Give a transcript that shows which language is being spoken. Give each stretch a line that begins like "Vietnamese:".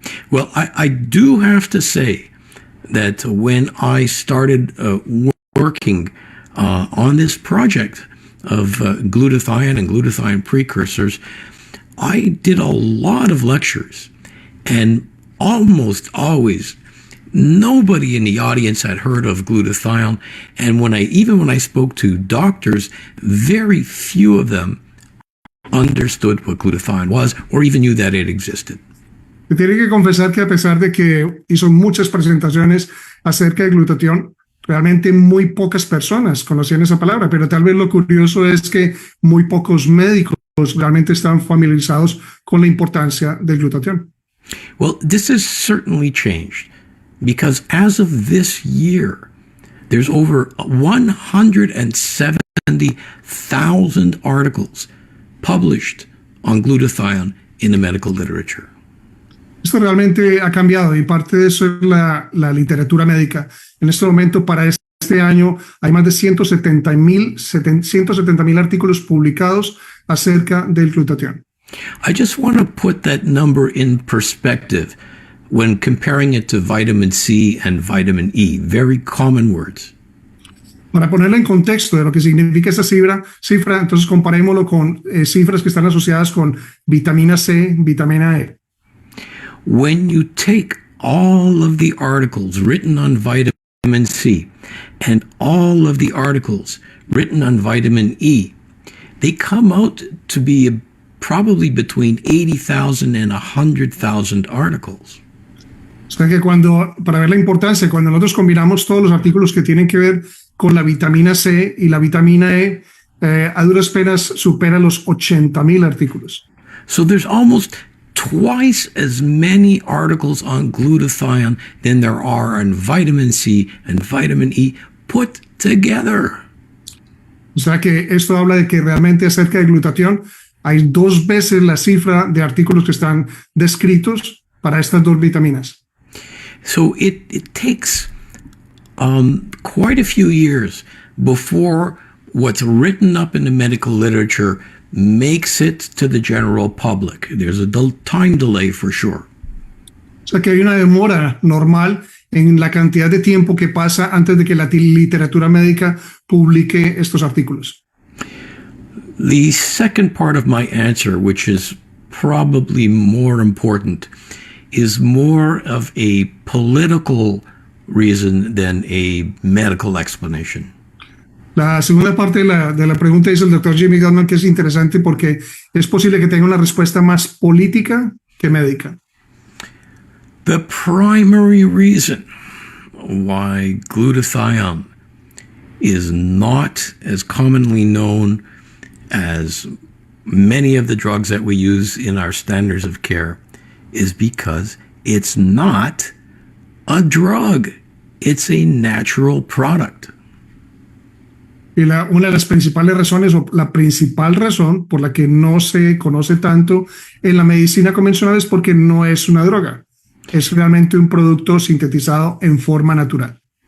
English: Well, I do have to say that when I started working on this project of glutathione and glutathione precursors, I did a lot of lectures, and almost always nobody in the audience had heard of glutathione. And when I spoke to doctors, very few of them understood what glutathione was or even knew that it existed.
Spanish: Tiene que confesar que, a pesar de que hizo muchas presentaciones acerca de glutatión, realmente muy pocas personas conocían esa palabra, pero tal vez lo curioso es que muy pocos médicos realmente están familiarizados con la importancia del glutatión.
English: Well, this has certainly changed, because as of this year, there's over 170,000 articles published on glutathione in the medical literature.
Spanish: Esto realmente ha cambiado, y parte de eso es la literatura médica. En este momento, para este año, hay más de 170,000 artículos publicados acerca del glutatión.
English: I just want to put that number in perspective when comparing it to vitamin C and vitamin E, very common words.
Spanish: Para ponerlo en contexto de lo que significa esta cifra, entonces comparémoslo con cifras que están asociadas con vitamina C, vitamina E.
English: When you take all of the articles written on vitamin C and all of the articles written on vitamin E, they come out to be probably between 80,000 and 100,000 articles.
Spanish: O sea que para ver la importancia, cuando nosotros combinamos todos los artículos que tienen que ver con la vitamina C y la vitamina E, a duras penas supera los 80,000 artículos.
English: So there's almost twice as many articles on glutathione than there are on vitamin C and vitamin E put together.
Spanish: O sea que esto habla de que realmente acerca de glutatión hay 2 veces la cifra de artículos que están descritos para estas 2 vitaminas.
English: So it takes quite a few years before what's written up in the medical literature makes it to the general public. There's a time delay for sure.
Spanish: O sea que hay una demora normal en la cantidad de tiempo que pasa antes de que la literatura médica publique estos artículos.
English: The second part of my answer, which is probably more important, is more of a political reason than a medical explanation.
Spanish: La segunda parte de la pregunta dice el doctor Jimmy Gutman que es interesante porque es posible que tenga una respuesta más política que médica.
English: The primary reason why glutathione is not as commonly known as many of the drugs that we use in our standards of care is because it's not a drug. It's a natural product.
Spanish: Y una de las principales razones, o la principal razón por la que no se conoce tanto en la medicina convencional es porque no es una droga. Es realmente un producto sintetizado en forma natural.